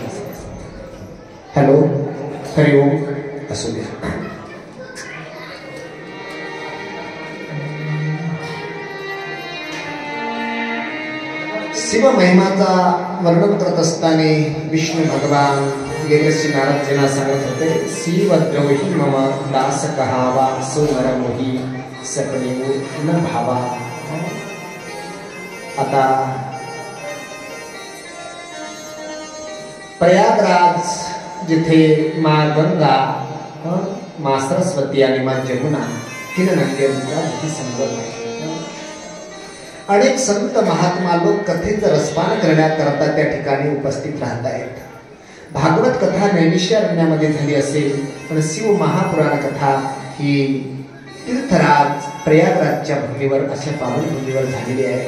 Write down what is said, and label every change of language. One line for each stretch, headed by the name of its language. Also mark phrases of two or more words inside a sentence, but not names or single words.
Marathi: हॅलो, हरि ओम असू द्या. शिव महिमाचा वर्णन करत असताना विष्णू भगवान वेगळी नारदजींना सांगत होते,
Awadhi: शिवद्रोही मम दास कहावा सो नरमोही सकले न भावा.
Marathi: आता प्रयागराज जिथे माँ गंगा, माँ सरस्वती आणि माँ जमुना तीन नद्यांचा संगम आहे. अनेक संत महात्मा लोक कथेचं रसपान करण्याकरता त्या ठिकाणी उपस्थित राहत आहेत. भागवत कथा नैमिषारण्यामध्ये झाली असेल पण शिव महापुराण कथा ही तीर्थराज प्रयागराजच्या भूमीवर, अशा पावन भूमीवर झालेली आहे.